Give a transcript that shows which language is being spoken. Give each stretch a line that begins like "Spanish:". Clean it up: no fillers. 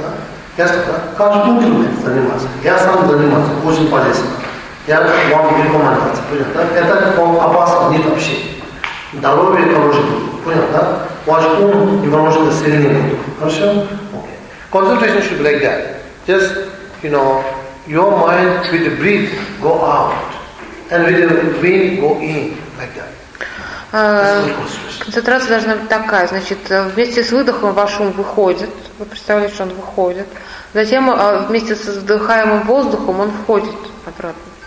Russian: Полезно. Понятно? Я каждый день занимаюсь. Я сам занимаюсь. Очень полезно. Я вам рекомендую. Понятно? Это опасно, нет вообще. Здоровье поможет, понял, да? Ваш ум не поможет сильнее. Хорошо?
English: Okay. Concentration should be like that. Just, you know, your mind with the breath go out. And with the wind go in, like that.
Russian: Концентрация должна быть такая. Значит, вместе с выдохом ваш ум выходит. Вы представляете, что он выходит. Затем вместе с вдыхаемым воздухом он входит обратно.